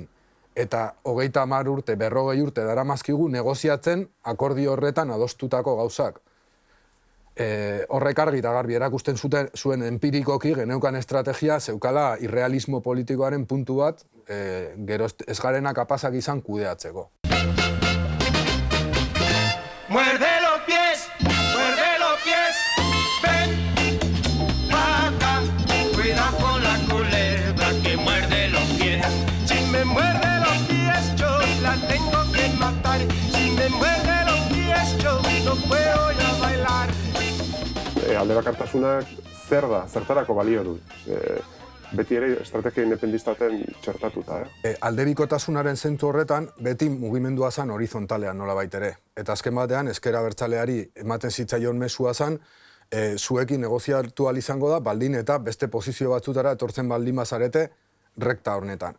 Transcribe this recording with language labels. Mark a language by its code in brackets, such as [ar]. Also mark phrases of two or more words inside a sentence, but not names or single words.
[eu] Eta 30 urte, 40 urte daramazkigu negoziatzen akordio horretan adostutako gauzak. Horrek argi eta garbi erakusten zuen empirikoki geneukan estrategia zeukala irrealismo politikoaren puntu bat, gero ez garena kapazak izan kudeatzeko. [es] Muerde los pies, ven acá, cuida con la culebra que muerde los pies. Si me muerde los pies, yo la tengo que matar. Si me muerde los pies, yo no puedo ya bailar. [eu] Aldebakartasunak zertarako balio du? Beti ere estrategia independistaten txertatuta, Aldebikotasunaren zentzu horretan, beti mugimendua zan horizontalean nolabait ere. Eta azken batean, ezker abertzaleari ematen zitzaion mesua zan, zuekin negoziatu ahal izango da, baldin eta beste posizio batzutara etortzen baldin bazarete rekta honetan.